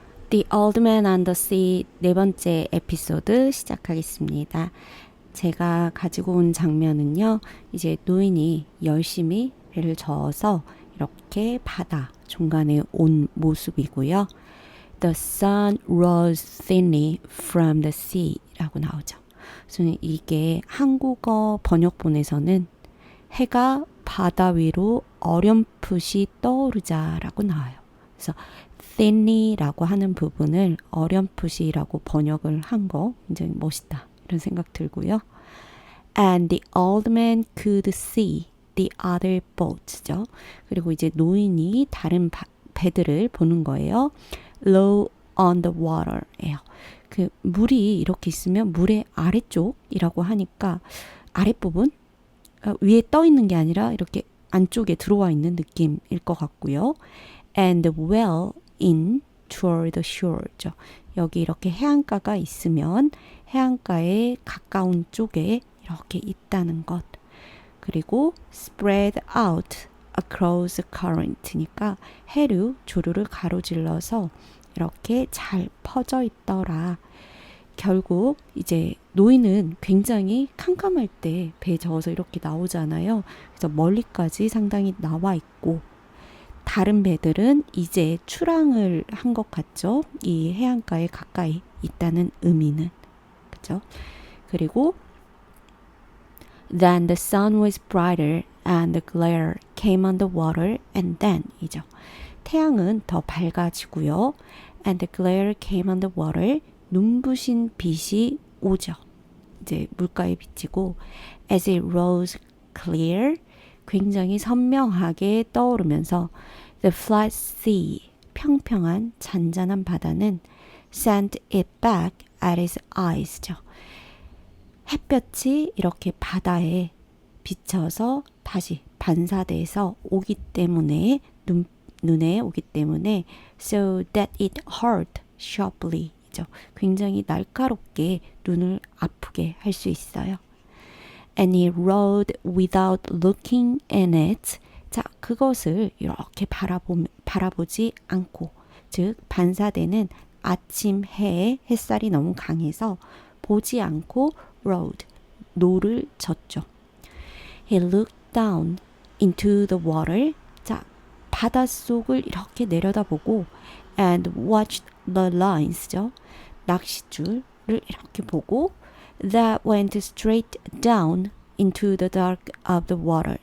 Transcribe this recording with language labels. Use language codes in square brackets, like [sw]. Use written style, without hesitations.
[ko] The Old Man and the Sea 네 번째 에피소드 시작하겠습니다. 제가 가지고 온 장면은요, 이제 노인이 열심히 배를 저어서 이렇게 바다 중간에 온 모습이고요. [en] The sun rose thinly from the sea [ko] 라고 나오죠. 그래서 이게 한국어 번역본에서는 해가 바다 위로 어렴풋이 떠오르자 라고 나와요. 그래서 thinly라고 하는 부분을 어렴풋이라고 번역을 한 거 굉장히 멋있다 이런 생각 들고요. [en] And the old man could see the other boats죠. [ko] 그리고 이제 노인이 다른 배들을 보는 거예요. [en] Low on the water예요. [ko] 그 물이 이렇게 있으면 물의 아래쪽이라고 하니까 아랫부분 위에 떠 있는 게 아니라 이렇게 안쪽에 들어와 있는 느낌일 것 같고요. [en] And well in toward the shore죠. [ko] 여기 이렇게 해안가가 있으면 해안가에 가까운 쪽에 이렇게 있다는 것. 그리고 [en] spread out across the current [ko] 니까 해류, 조류를 가로질러서 이렇게 잘 퍼져 있더라. 결국 이제 노인은 굉장히 캄캄할 때 배에 저어서 이렇게 나오잖아요. 그래서 멀리까지 상당히 나와 있고 다른 배들은 이제 출항을 한 것 같죠. 이 해안가에 가까이 있다는 의미는. 그죠? 그리고 [en] Then the sun was brighter and the glare came on the water and then 이죠. [ko] 태양은 더 밝아지고요. [en] And the glare came on the water. [ko] 눈부신 빛이 오죠. 이제 물가에 비치고 [en] as it rose clear [ko] 굉장히 선명하게 떠오르면서 [en] the flat sea [ko] 평평한 잔잔한 바다는 [en] sent it back at his eyes죠. [ko] 햇볕이 이렇게 바다에 비쳐서 다시 반사돼서 오기 때문에 눈에 오기 때문에 [en] so that it hurt sharply [ko] 죠. 굉장히 날카롭게 눈을 아프게 할 수 있어요. [en] And he rode without looking in it. [ko] 자, 그것을 이렇게 바라보지 않고, 즉 반사되는 아침 해에 햇살이 너무 강해서 보지 않고 rode, 노를 젓죠. [en] He looked down into the water. [ko] 자, 바닷속을 이렇게 내려다보고 [en] and watched the lines [ko] 죠. 낚싯줄을 이렇게 보고 [en] that went straight down into the dark of the water.